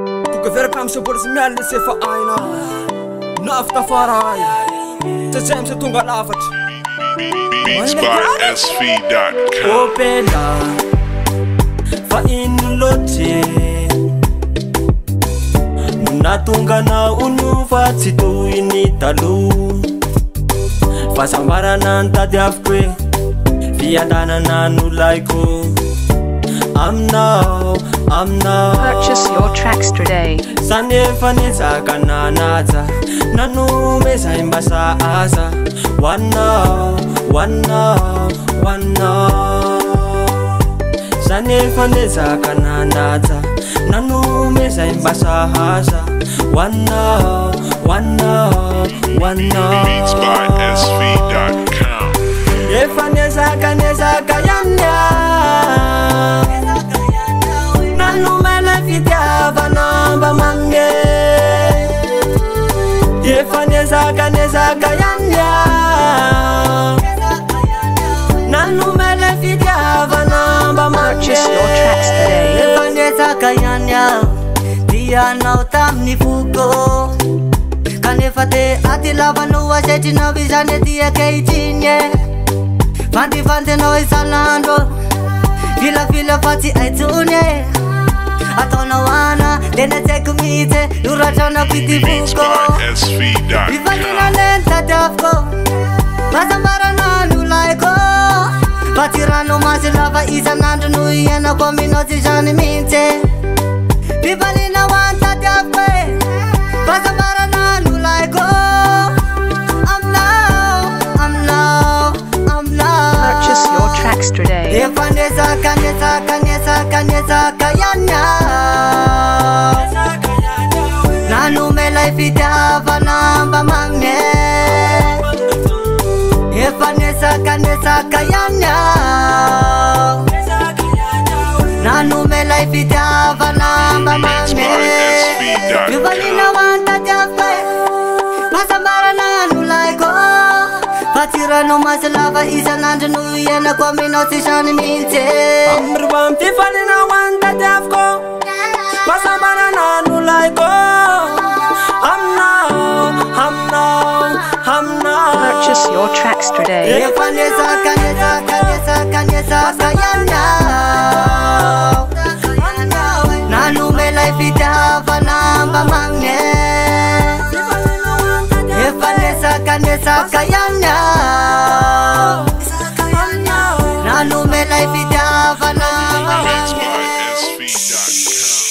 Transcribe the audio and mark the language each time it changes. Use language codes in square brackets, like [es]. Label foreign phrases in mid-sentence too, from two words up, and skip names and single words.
[mg] Tonga veraka amin'ny sy mbola tsy miala ny sefa aina. Nafy tafaray. Tsy, tsy, tsy tonga lafatra. [en] Beats by S V dot com. [mg] Opela, fa ino loatry? No nahatonga anao ho fa tsy toy ny taloha. Fa sambarana ny tadiaviko hoe, fiadanana no laiko. Aminao, aminao. [en] Purchase your tracks today. [mg] Sa nefa nezaka nanaja, nanome zay mba sahaza. Ho anao, ho anao, ho anao. Sa nefa nezaka nanaja, nanome zay mba sahaza. Ho anao, ho anao, ho anao. [en] Beats by S V dot com. [mg] Efa nezaka, nezaka ihany aho. Nanome ilay fitiavana mba manome. Efa nezaka, nezaka ihany aho. Nanome ilay fitiavana mba manome. [en] Purchase your tracks today. [mg] Efa nezaka ihany aho, tianao tamin'ny foko. Kanefa te aty lavanao asetrinao izany aty ankehitriny e. Vandivandianao isan'andro, vilavila fa tsy hay tsony e. Ataonao ana, tena tsy haiko mihitsy e, loratranao pity Beats foko. [en] by S V dot com. [mg] Mivaliana le ny tadiaviko, mahasambarana no laiko. Fa tsy rano masy lava isan'andro no iainako aminao tsy izany mihitsy e. Mivaliana ho an'ny tadiaviko e, mahasambarana no laiko. Aminao, aminao, aminao. [en] Purchase your tracks today. [mg] Efa nezaka, nezaka, nezaka, nezaka ihany aho. Nanome ilay fitiavana mba manome. Efa nezaka, nezaka ihany aho. Nanome ilay fitiavana mba [en] Beats by [mg] manome. [en] S V dot com. [mg] Mivaliana ho an'ny tadiaviko e, mahasambarana no laiko. Fa tsy rano masy lava isan'andro no iainako aminao tsy izany mihitsy e. Amin'ny roa amby fifaliana ho an'ny tadiaviko, mahasambarana no laiko. Aminao, aminao, aminao. [en] Purchase your tracks today. [mg] Efa nezaka, nezaka, nezaka, nezaka ihany aho. Nanome ilay fitiavana mba manome. Efa nezaka, nezaka ihany aho. Nanome ilay fitiavana mba Beats manome. [en] by S V dot com.